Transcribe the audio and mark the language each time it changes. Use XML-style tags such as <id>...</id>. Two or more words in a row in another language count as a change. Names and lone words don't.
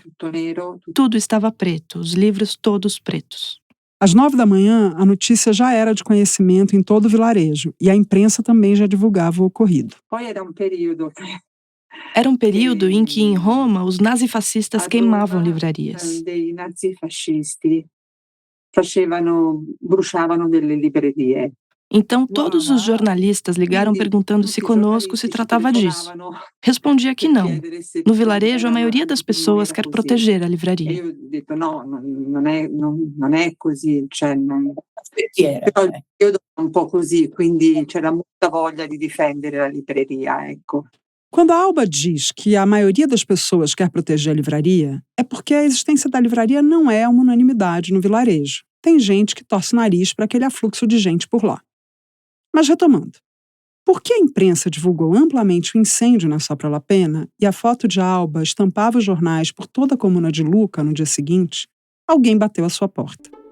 <pt>Tudo estava preto, os livros todos pretos. Às 9 da manhã, a notícia já era de conhecimento em todo o vilarejo e a imprensa também já divulgava o ocorrido. Era um período em que, em Roma, os nazifascistas queimavam livrarias.</pt> <it>Dei nazifascisti bruciavano delle librerie.</it> <pt>Então, todos os jornalistas ligaram perguntando se conosco se tratava disso. Respondia que não. No vilarejo, a maioria das pessoas quer proteger a livraria. Eu disse, não, não é così.</pt> <it>Però io un po' così, quindi c'era muita voglia di difendere la libreria, ecco.</it> <pt>Quando a Alba diz que a maioria das pessoas quer proteger a livraria, é porque a existência da livraria não é uma unanimidade no vilarejo. Tem gente que torce o nariz para aquele afluxo de gente por lá. Mas retomando, por que a imprensa divulgou amplamente o incêndio na Sopra La Pena e a foto de Alba estampava os jornais por toda a comuna de Lucca no dia seguinte, alguém bateu à sua porta.</pt>